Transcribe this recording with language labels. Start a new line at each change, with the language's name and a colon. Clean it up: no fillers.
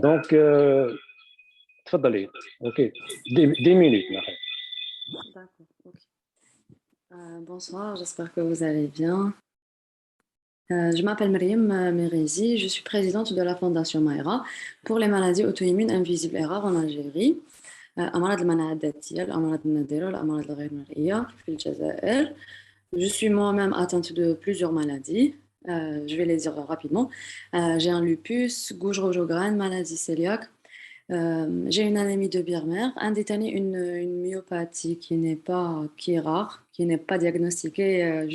French: Donc, tfadali. OK. 10 minutes. Merci. D'accord, ok. Bonsoir, j'espère que vous allez bien. Je m'appelle Myriam Merezi, je suis présidente de la Fondation Maïra pour les maladies auto-immunes invisibles et rares en Algérie.
Arabic: أمراض المناعة الذاتية الأمراض النادرة والأمراض الغير مرئية في الجزائر.
French: Je suis moi-même atteinte de plusieurs maladies. Je vais les dire rapidement. J'ai un lupus, gouge rouge aux graines, maladie cœliaque. J'ai une anémie de Birmer, un détaillé, une myopathie qui est rare, qui n'est pas diagnostiquée.